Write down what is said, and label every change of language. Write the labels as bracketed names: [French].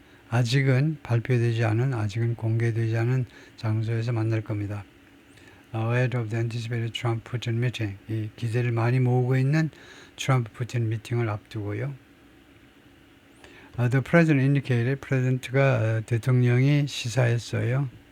[Korean] 아직은 발표되지 않은, 아직은 공개되지 않은 장소에서 만날 겁니다. [English] Ahead of the anticipated Trump-Putin meeting. [Korean] 이 기대를 많이 모으고 있는 트럼프-푸틴 미팅을 앞두고요. [English] The president indicated, [Korean] 대통령이 시사했어요.